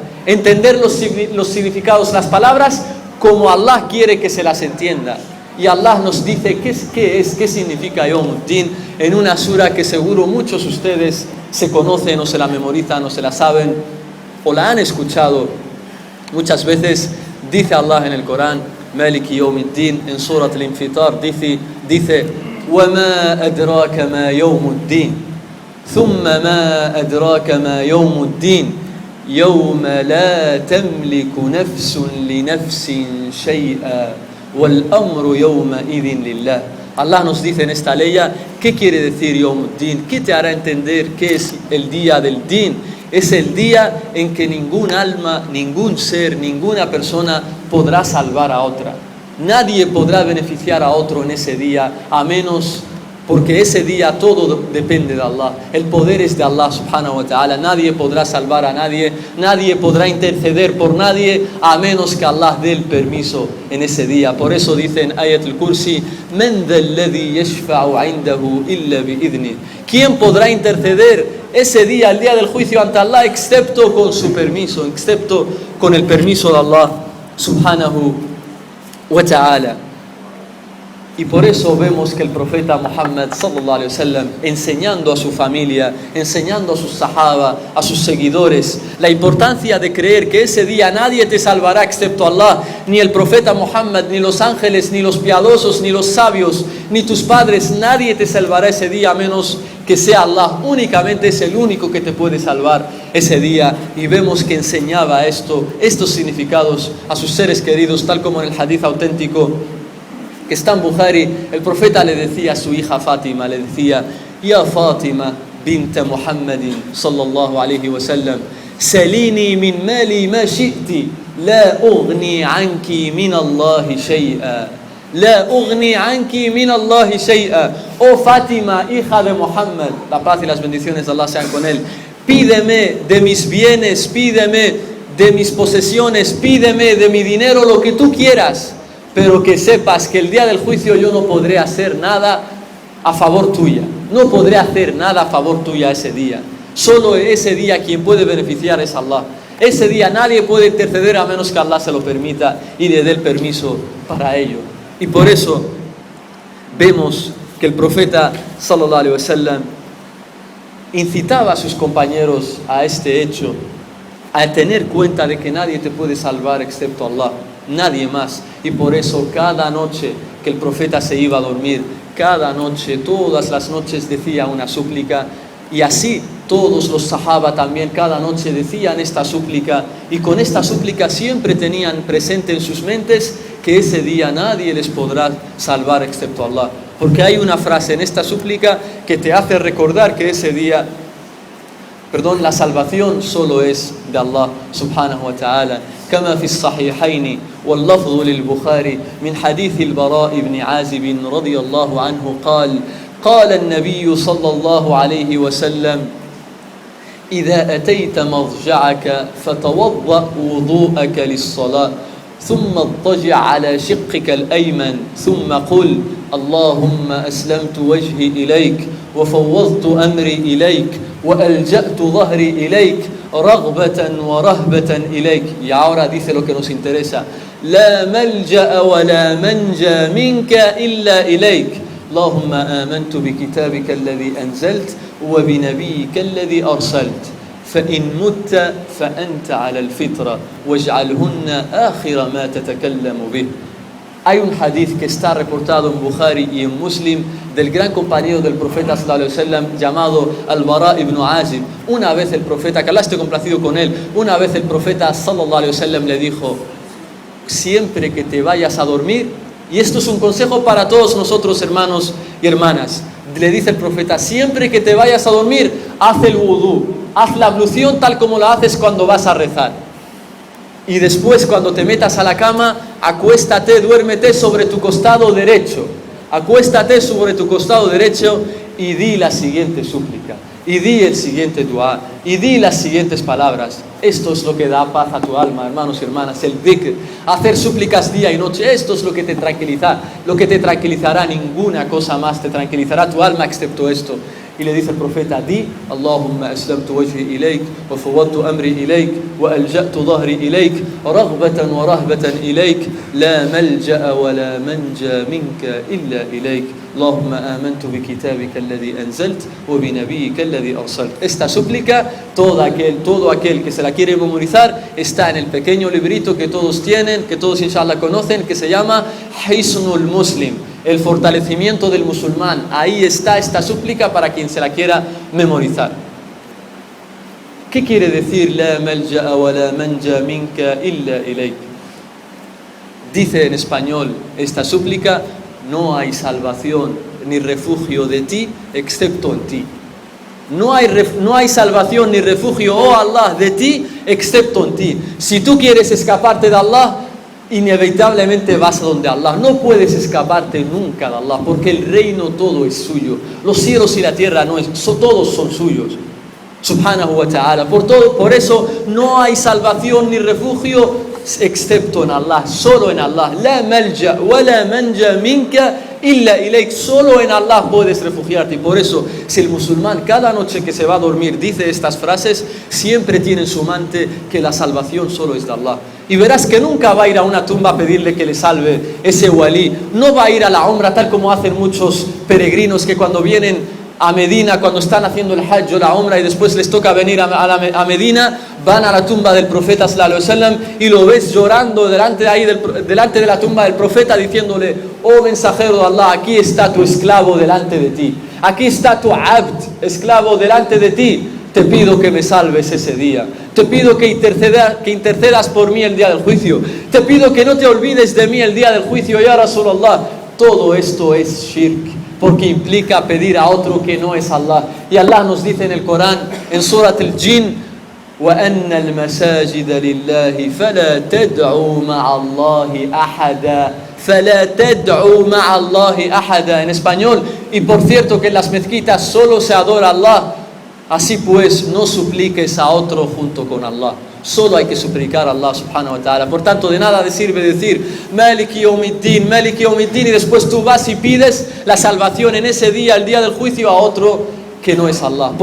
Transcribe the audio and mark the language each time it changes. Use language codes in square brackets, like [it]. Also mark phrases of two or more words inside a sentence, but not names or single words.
[es] Entender los significados, las palabras como Allah quiere que se las entienda. Y Allah nos dice qué significa Yawmuddin en una sura que seguro muchos de ustedes se conocen o se la memorizan o se la saben o la han escuchado. Muchas veces dice Allah en el Corán, [ar] مالك يوم الدين, [es] en Surat al-Infitar, dice [ar] وَمَا أَدْرَاكَ مَا يَوْمُ الدِّينِ ثُمَّ مَا أَدْرَاكَ مَا يَوْمُ الدِّينِ يَوْمَ لَا تَمْلِكُ نَفْسٌ لِنَفْسٍ شَيْئًا وَالْأَمْرُ يَوْمَئِذٍ لِلَّهِ. [es] Allah nos dice en esta ley, ¿qué quiere decir Yawmuddin? ¿Qué te hará entender qué es el día del din? Es el día en que ningún alma, ningún ser, ninguna persona podrá salvar a otra. Nadie podrá beneficiar a otro en ese día, a menos porque ese día todo depende de Allah. El poder es de Allah [ar] سبحانه وتعالى. [es] Nadie podrá salvar a nadie, nadie podrá interceder por nadie, a menos que Allah dé el permiso en ese día. Por eso dice en Ayat al-Kursi, [ar] "من ذا الذي يشفع عنده إلا بإذنه". [es] ¿Quién podrá interceder ese día, el día del juicio ante Allah, excepto con su permiso, excepto con el permiso de Allah [ar] سبحانه وتعالى? [es] Y por eso vemos que el profeta Muhammad [ar] صلى الله عليه وسلم, [es] enseñando a su familia, enseñando a sus sahaba, a sus seguidores, la importancia de creer que ese día nadie te salvará excepto Allah, ni el profeta Muhammad, ni los ángeles, ni los piadosos, ni los sabios, ni tus padres, nadie te salvará ese día a menos que sea Allah. Únicamente es el único que te puede salvar ese día. Y vemos que enseñaba estos significados a sus seres queridos, tal como en el hadith auténtico que está en Bukhari. El profeta le decía a su hija Fátima, le decía: [ar] يا فاطمة بنت محمد صلى الله عليه وسلم سليني من مالي ما شئت لا أغني عنك من الله شيئا لا أغني عنك من الله شيئا. [es] Oh Fátima, hija de Muhammad, la paz y las bendiciones de Allah sean con él, pídeme de mis bienes, pídeme de mis posesiones, pídeme de mi dinero lo que tú quieras, pero que sepas que el día del juicio yo no podré hacer nada a favor tuya. No podré hacer nada a favor tuya ese día. Solo ese día quien puede beneficiar es Allah. Ese día nadie puede interceder a menos que Allah se lo permita y le dé el permiso para ello. Y por eso vemos que el profeta [ar] صلى الله عليه وسلم [es] incitaba a sus compañeros a este hecho a tener cuenta de que nadie te puede salvar excepto Allah, nadie más. Y por eso cada noche que el profeta se iba a dormir, cada noche, todas las noches decía una súplica, y así todos los sahaba también cada noche decían esta súplica, y con esta súplica siempre tenían presente en sus mentes que ese día nadie les podrá salvar excepto Allah, porque hay una frase en esta súplica que te hace recordar que ese día, la salvación solo es de Allah [ar] سبحانه وتعالى. كما في الصحيحين واللفظ للبخاري من حديث البراء بن عازب رضي الله عنه قال النبي صلى الله عليه وسلم إذا أتيت مضجعك فتوضأ وضوءك للصلاة ثم اضطجع على شقك الأيمن ثم قل اللهم أسلمت وجهي إليك وفوضت أمري إليك وألجأت ظهري إليك رغبة ورهبة إليك. [es] Y ahora dice lo que nos interesa: [ar] لا ملجأ ولا منجى منك إلا إليك اللهم آمنت بكتابك الذي أنزلت وبنبيك الذي أرسلت فإن مت فأنت على الفطرة واجعلهن آخر ما تتكلم به. [es] Hay un hadith que está reportado en Bukhari y en Muslim del gran compañero del profeta [ar] صلى الله عليه وسلم [es] llamado Al-Bara ibn Azib. Una vez el profeta, que Allah esté complacido con él, una vez el profeta [ar] صلى الله عليه وسلم [es] le dijo: siempre que te vayas a dormir, y esto es un consejo para todos nosotros, hermanos y hermanas, le dice el profeta: siempre que te vayas a dormir, haz el wudú, haz la ablución tal como la haces cuando vas a rezar. Y después, cuando te metas a la cama, acuéstate, duérmete sobre tu costado derecho. Acuéstate sobre tu costado derecho y di la siguiente súplica, y di el siguiente dua, y di las siguientes palabras. Esto es lo que da paz a tu alma, hermanos y hermanas, el dhikr. Hacer súplicas día y noche, esto es lo que te tranquiliza, lo que te tranquilizará. Ninguna cosa más te tranquilizará tu alma excepto esto. Y le dice el profeta: [ar] di اللهم أسلمت وجهي إليك وفوضت أمري إليك وألجأت ظهري إليك رغبة ورهبة إليك لا ملجأ ولا منجى منك إلا إليك اللهم آمنت بكتابك الذي أنزلت وبنبيك الذي أرسلت. [es] Esta súplica, todo aquel que se la quiere memorizar, está en el pequeño librito que todos tienen, que todos inshallah conocen, que se llama Hisnul Muslim, el fortalecimiento del musulmán. Ahí está esta súplica para quien se la quiera memorizar. ¿Qué quiere decir [ar] لا ملجأ ولا منجى منك إلا إليك? [es] Dice en español esta súplica: no hay salvación ni refugio de ti excepto en ti. No hay salvación ni refugio, oh Allah, de ti excepto en ti. Si tú quieres escaparte de Allah, inevitablemente vas a donde Allah. No puedes escaparte nunca de Allah, porque el reino todo es suyo. Los cielos y la tierra todos son suyos, [ar] سبحانه وتعالى. [es] Por eso no hay salvación ni refugio excepto en Allah, solo en Allah. [ar] لا ملجأ ولا منجى منك إلا إليك. [es] Solo en Allah puedes refugiarte. Y por eso, si el musulmán cada noche que se va a dormir dice estas frases, siempre tiene en su mente que la salvación solo es de Allah. Y verás que nunca va a ir a una tumba a pedirle que le salve ese walí. No va a ir a la umra tal como hacen muchos peregrinos que cuando vienen a Medina, cuando están haciendo el hajj o la umra y después les toca venir a Medina, van a la tumba del profeta [ar] صلى الله عليه وسلم [es] y lo ves llorando delante de la tumba del profeta, diciéndole: oh mensajero de Allah, aquí está tu esclavo delante de ti, aquí está tu abd, esclavo delante de ti. Te pido que me salves ese día. Te pido que intercedas por mí el día del juicio. Te pido que no te olvides de mí el día del juicio, [ar] يا رسول الله. [es] Todo esto es shirk, porque implica pedir a otro que no es Allah. Y Allah nos dice en el Corán, en Surat al-Jinn: [ar] وَأَنَّ الْمَسَاجِدَ لِلَّهِ فَلَا تَدْعُوا مَعَ اللَّهِ أَحَدًا فَلَا تَدْعُوا مَعَ اللَّهِ أَحَدًا. [es] En español: y por cierto que en las mezquitas solo se adora a Allah, así pues no supliques a otro junto con Allah. Solo hay que suplicar a Allah [ar] سبحانه وتعالى. [es] Por tanto, de nada sirve decir [ar] مالك يوم الدين مالك يوم الدين, [es] y después tú vas y pides la salvación en ese día, el día del juicio, a otro que no es Allah.